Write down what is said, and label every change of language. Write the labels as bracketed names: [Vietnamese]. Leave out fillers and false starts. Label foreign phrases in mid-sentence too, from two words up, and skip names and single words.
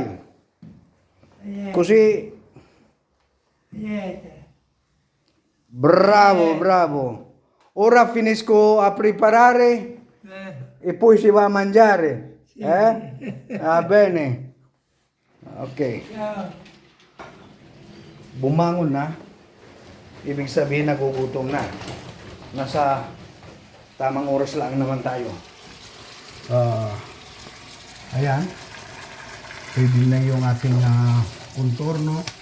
[Italian] Aieta! così. Aieta! Bravo. Ora finisco a preparare e poi si va a mangiare. Eh? Va bene. Ok. Ciao! [Filipino] Bumangon na. Ibig sabihin nagugutom na. Nasa tamang oras lang naman tayo. Ayan. Pwede na yung ating contorno.